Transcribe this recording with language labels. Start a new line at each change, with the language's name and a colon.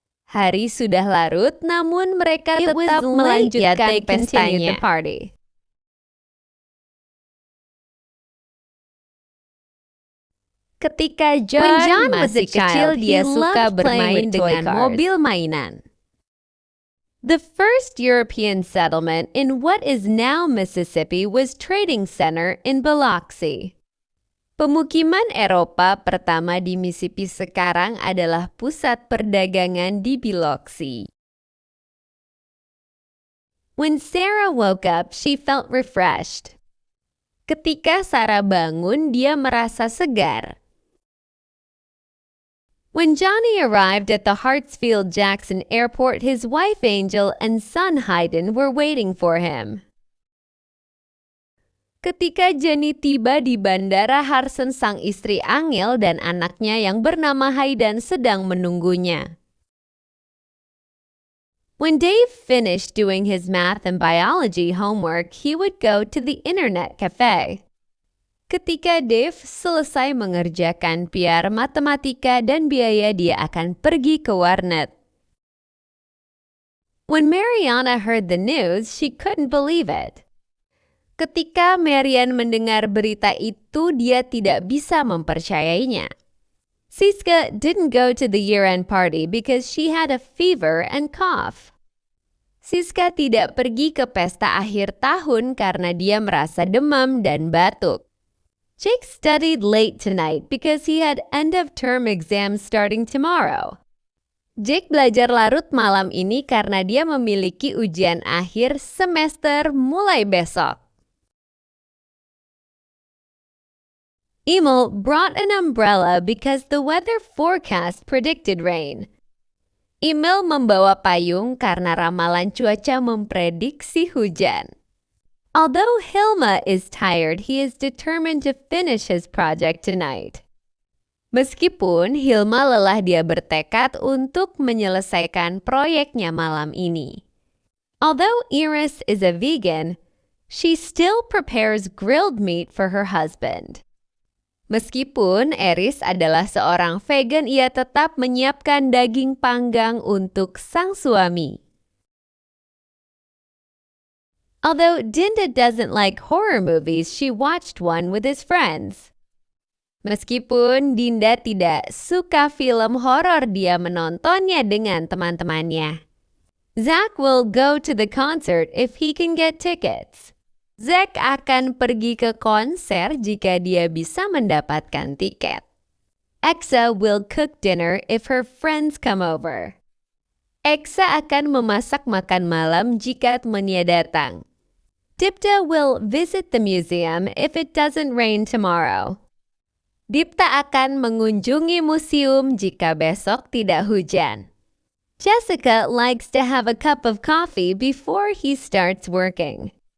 Indonesian: Hari sudah larut, namun mereka tetap melanjutkan pestanya. Ketika John masih kecil, dia suka bermain dengan mobil mainan.
English: The first European settlement in what is now Mississippi was Trading Center in Biloxi.
Indonesian: Pemukiman Eropa pertama di Mississippi sekarang adalah pusat perdagangan di Biloxi.
English: When Sarah woke up, she felt refreshed.
Indonesian: Ketika Sarah bangun, dia merasa segar.
English: When Johnny arrived at the Hartsfield-Jackson Airport, his wife Angel and son Hayden were waiting for him.
Indonesian: Ketika Johnny tiba di Bandara Hartson, sang istri Angel dan anaknya yang bernama Hayden sedang menunggunya.
English: When Dave finished doing his math and biology homework, he would go to the internet cafe.
Indonesian: Ketika Dave selesai mengerjakan PR matematika dan biaya, dia akan pergi ke warnet.
English: When Mariana heard the news, she couldn't believe it.
Indonesian: Ketika Marian mendengar berita itu, dia tidak bisa mempercayainya.
English: Siska didn't go to the year-end party because she had a fever and cough.
Indonesian: Siska tidak pergi ke pesta akhir tahun karena dia merasa demam dan batuk.
English: Jake studied late tonight because he had end-of-term exams starting tomorrow.
Indonesian: Jake belajar larut malam ini karena dia memiliki ujian akhir semester mulai besok.
English: Emil brought an umbrella because the weather forecast predicted rain.
Indonesian: Emil membawa payung karena ramalan cuaca memprediksi hujan.
English: Although Hilma is tired, he is determined to finish his project tonight.
Indonesian: Meskipun Hilma lelah, dia bertekad untuk menyelesaikan proyeknya malam ini.
English: Although Iris is a vegan, she still prepares grilled meat for her husband.
Indonesian: Meskipun Iris adalah seorang vegan, ia tetap menyiapkan daging panggang untuk sang suami.
English: Although Dinda doesn't like horror movies, she watched one with his friends.
Indonesian: Meskipun Dinda tidak suka film horor, dia menontonnya dengan teman-temannya.
English: Zach will go to the concert if he can get tickets.
Indonesian: Zach akan pergi ke konser jika dia bisa mendapatkan tiket.
English: Exa will cook dinner if her friends come over.
Indonesian: Exa akan memasak makan malam jika temannya datang.
English: Dipta will visit the museum if it doesn't rain tomorrow.
Indonesian: Dipta akan mengunjungi museum jika besok tidak hujan.
English: Jessica likes to have a cup of coffee before he starts working.